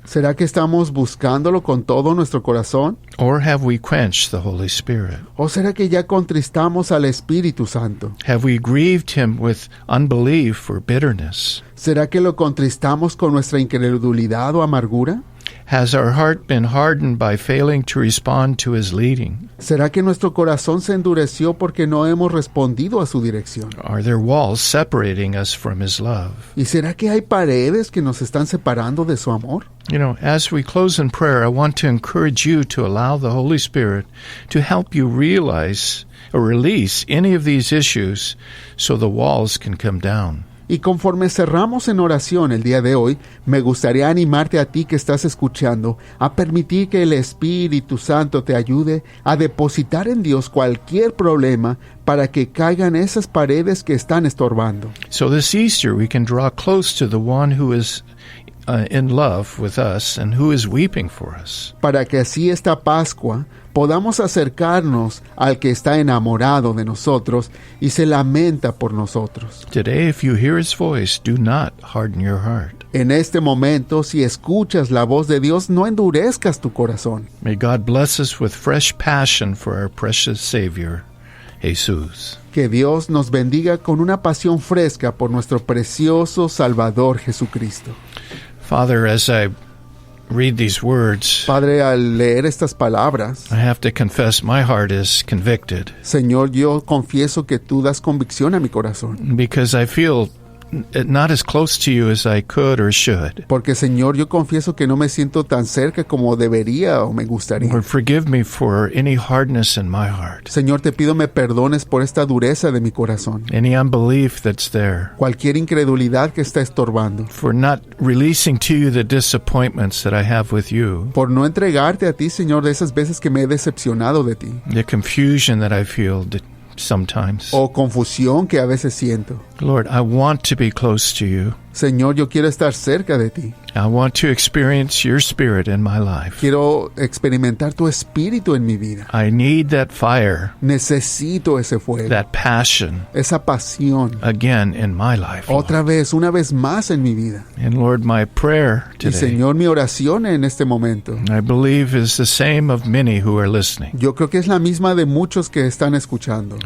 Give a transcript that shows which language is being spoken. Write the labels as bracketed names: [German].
[Spanish] ¿Será que estamos buscándolo con todo nuestro corazón? [English] Or have we quenched the Holy Spirit? [Spanish] ¿O será que ya contristamos al Espíritu Santo? [English] Have we grieved Him with unbelief or bitterness? [Spanish] ¿Será que lo contristamos con nuestra incredulidad o amargura? [English] Has our heart been hardened by failing to respond to His leading? [Spanish] ¿Será que nuestro corazón se endureció porque no hemos respondido a su dirección? [English] Are there walls separating us from His love? [Spanish] ¿Y será que hay paredes que nos están separando de su amor? [English] You know, as we close in prayer, I want to encourage you to allow the Holy Spirit to help you realize or release any of these issues so the walls can come down. [Spanish] Y conforme cerramos en oración el día de hoy, me gustaría animarte a ti que estás escuchando a permitir que el Espíritu Santo te ayude a depositar en Dios cualquier problema para que caigan esas paredes que están estorbando. [English] So this Easter we can draw close to the one who is in love with us and who is weeping for us. [Spanish] Para que así esta Pascua podamos acercarnos al que está enamorado de nosotros y se lamenta por nosotros. [English] Today, if you hear His voice, do not harden your heart. [Spanish] En este momento, si escuchas la voz de Dios, no endurezcas tu corazón. [English] May God bless us with fresh passion for our precious Savior, Jesus. [Spanish] Que Dios nos bendiga con una pasión fresca por nuestro precioso Salvador Jesucristo. [English] Father, as I read these words, [Spanish] Padre, al leer estas palabras, [English] I have to confess my heart is convicted [Spanish] Señor, yo confieso que tú das convicción a mi corazón. [English] because I feel not as close to you as I could or should. [Spanish] Porque, Señor, yo confieso que no me siento tan cerca como debería o me gustaría. [English] Lord, forgive me for any hardness in my heart, [Spanish] Señor, te pido me perdones por esta dureza de mi corazón. [English] any unbelief that's there, [Spanish] Cualquier incredulidad que está estorbando. [English] for not releasing to you the disappointments that I have with you, [Spanish] Por no entregarte a ti, Señor, de esas veces que me he decepcionado de ti. [English] the confusion that I feel sometimes. [Spanish] O confusión que a veces siento. [English] Lord, I want to be close to you. [Spanish] Señor, yo quiero estar cerca de ti. [English] I want to experience your Spirit in my life. [Spanish] Quiero experimentar tu espíritu en mi vida. [English] I need that fire, [Spanish] Necesito ese fuego, [English] that passion [Spanish] esa pasión. [English] again in my life. Lord. [Spanish] Otra vez, una vez más en mi vida. [English] And Lord, my prayer [Spanish] Y [English] today, [Spanish] Señor, mi oración en este momento, [English] I believe, is the same of many who are listening. [Spanish] yo creo que es la misma de muchos que están escuchando.